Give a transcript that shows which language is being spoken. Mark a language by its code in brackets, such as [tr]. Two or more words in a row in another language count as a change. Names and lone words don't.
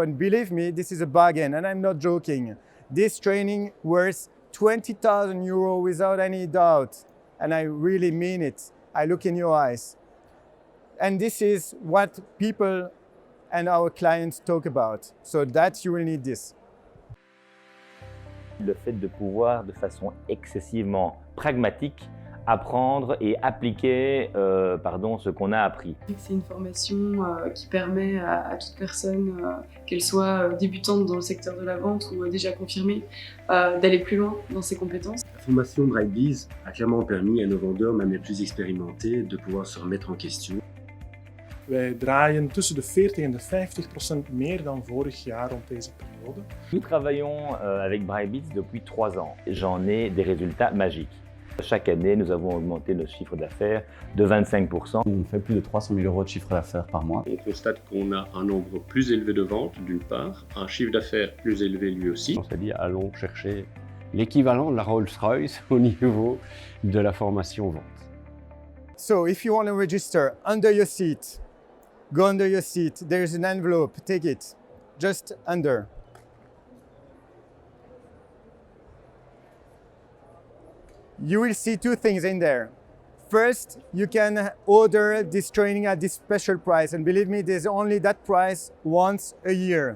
[en] And believe me, this is a bargain, and I'm not joking. This training worth 20,000 € without any doubt. And I really mean it. I look in your eyes. And this is what people and our clients talk about. So that you will need this. [fr] Le fait de pouvoir, de façon excessivement pragmatique, apprendre et appliquer ce qu'on a appris. C'est une formation qui permet à toute personne, qu'elle soit débutante dans le secteur de la vente ou déjà confirmée, d'aller plus loin dans ses compétences. La formation Brightbees a clairement permis à nos vendeurs, même les plus expérimentés, de pouvoir se remettre en question. [nl] Wij draaien tussen de 40 en de 50% meer dan vorig jaar rond deze periode. [fr] Nous travaillons avec Brightbees depuis 3 ans. J'en ai des résultats magiques. Chaque année, nous avons augmenté notre chiffre d'affaires de 25%. On fait plus de 300 000 € de chiffre d'affaires par mois. On constate qu'on a un nombre plus élevé de ventes, d'une part, un chiffre d'affaires plus élevé lui aussi. On s'est dit, allons chercher l'équivalent de la Rolls-Royce au niveau de la formation vente. [en] So if you want to register under your seat, go under your seat. There's an envelope, take it, just under. You will see 2 things in there. First, you can order this training at this special price, and believe me, there's only that price once a year.